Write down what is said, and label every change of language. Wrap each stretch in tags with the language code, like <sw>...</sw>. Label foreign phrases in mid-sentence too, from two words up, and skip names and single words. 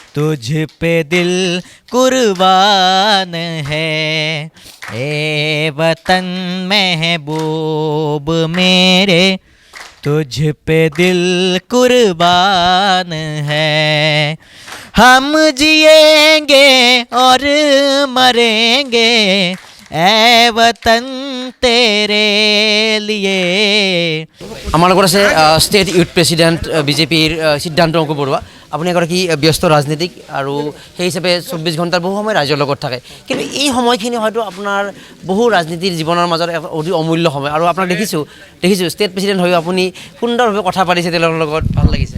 <hi>तुझ पे दिल कुर्बान है ए वतन महबूब मेरे तुझ पे दिल कुर्बान है हम जिएंगे और मरेंगे ए वतन तेरे लिए</hi> <as>আমাৰ লগত আছে</as> <en>state youth president</en> <as>বিজেপিৰ সিদ্ধান্ত অংকু বৰুৱা আপুনি এগৰাকী ব্যস্ত ৰাজনীতিক আৰু সেই হিচাপে 24 ঘণ্টাৰ বহু সময় ৰাইজৰ লগত থাকে কিন্তু এই সময়খিনি হয়তো আপোনাৰ বহু ৰাজনীতিৰ জীৱনৰ মাজত অতি অমূল্য সময় আৰু আপোনাক দেখিছোঁ</as> <en>state president</en> <as>হৈ আপুনি সুন্দৰভাৱে কথা পাতিছে তেওঁলোকৰ লগত ভাল লাগিছে</as>